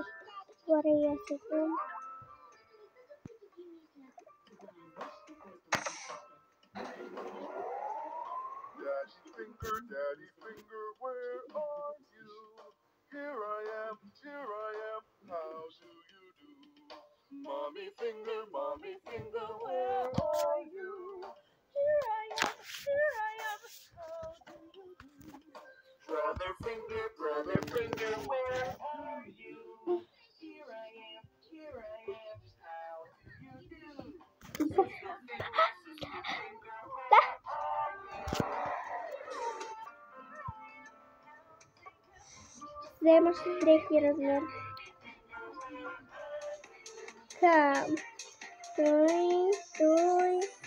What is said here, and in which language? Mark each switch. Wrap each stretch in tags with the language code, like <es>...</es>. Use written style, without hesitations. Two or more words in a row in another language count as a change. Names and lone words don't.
<bg>Горе и аз съм.</bg> <en>Daddy finger, where are you? Here I am, how do you do? Mommy finger, where are you? Here I am, how do you do? Brother finger, where are you? Here I am, how do you do? Sister finger, where</en> <bg>Вземаш с дрехи размер. Така. Стой.</bg>